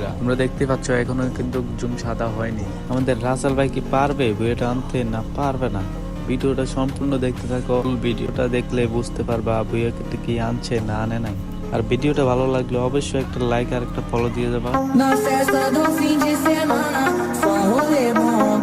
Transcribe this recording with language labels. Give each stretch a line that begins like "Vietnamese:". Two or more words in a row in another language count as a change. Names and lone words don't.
Bangla: তোমরা দেখতে পাচ্ছ এখনো কিন্তু জুম সাদা হয়নি। আমাদের রাসেল ভাই কি পারবে বুইয়াটা আনতে? না পারবে না। ভিডিওটা সম্পূর্ণ দেখতে থাকো, ফুল ভিডিওটা দেখলে বুঝতে পারবা বুইয়া কি আনছে না আনে নাই। আর ভিডিওটা ভালো লাগলে অবশ্যই একটা লাইক আর একটা ফলো দিয়ে যাবা।
Portuguese: Na festa do fim de semana, só rolê bom.